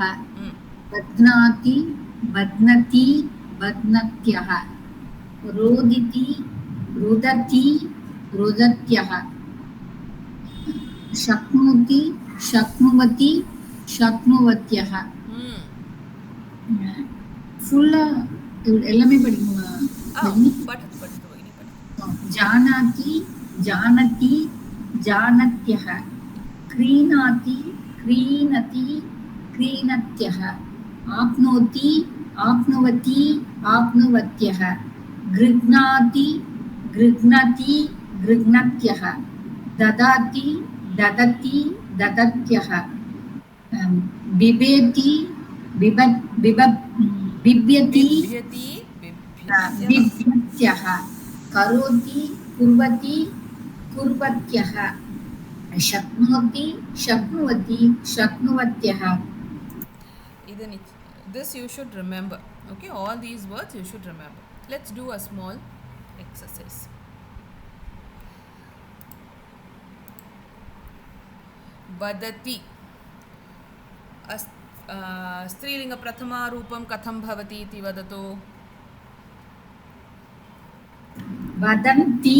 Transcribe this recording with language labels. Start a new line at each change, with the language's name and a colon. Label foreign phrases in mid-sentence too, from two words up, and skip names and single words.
Sanskrit: बध्नाति बध्नति बध्नत्यः। रोदिति रुदति रुदत्यः। शक्नोति शक्नुवति शक्नुवत्यः।
Tamil: फुल्ला எல்லாமே படிக்கணுமா?
Sanskrit: पठतु पठतु भगिनी पठतु। जानाति जानति जानत्यः। क्रीणाति क्रीणति क्रीणत्यः। आप्नोति आप्नुवति आप्नुवत्यः। गृह्णाति गृह्णति गृह्णत्यः। ददाति ददति ददत्यः। बिभेति बिभ्यति बिभ्यत्यः। करोति कुर्वति कुर्वत्यः। शक्नोति शक्नुवति शक्नुवत्यः।
English: This you should remember. Okay, all these words you should remember. Let's do a small exercise.
Sanskrit: वदति स्त्रीलिंग प्रथमा रूपं कथं भवति इति वदतु। वदन्ति